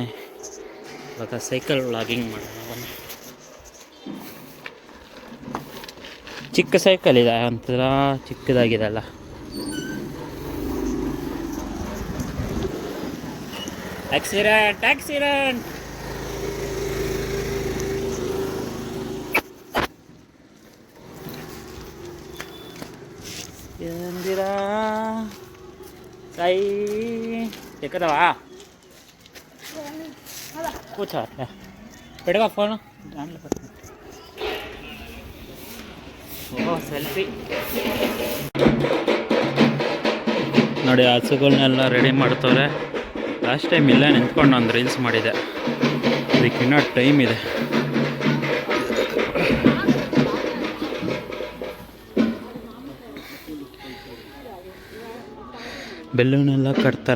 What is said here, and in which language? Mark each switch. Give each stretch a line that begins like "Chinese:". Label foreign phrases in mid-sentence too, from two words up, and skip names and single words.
Kannada: ಇವಾಗ
English: cycle vlogging
Kannada: ಮಾಡೋಣ ಬನ್ನಿ. ಚಿಕ್ಕ ಸೈಕಲ್ ಇದೆ, ಒಂಥರ ಚಿಕ್ಕದಾಗಿದೆ ಅಲ್ಲ.
English: accident accident.
Telugu: ఏందిరా కై ఎక్కడవా కూర్చో అట్లా పెడగా ఫోన్ దాంట్లో పెట్టు.
Kannada: ಓ ಸೆಲ್ಫಿ ನೋಡಿ. ಹಸುಗಳನ್ನೆಲ್ಲ ರೆಡಿ ಮಾಡ್ತವ್ರೆ.
English: last time
Kannada: ಇಲ್ಲೇ ನಿಂತ್ಕೊಂಡು ಒಂದು ರೀಲ್ಸ್ ಮಾಡಿದೆ, ಅದಕ್ಕಿನ್ನೂ ಟೈಮ್ ಇದೆ. ಬೆಲ್ಲೂನೆಲ್ಲ ಕಟ್ತಾರೆ.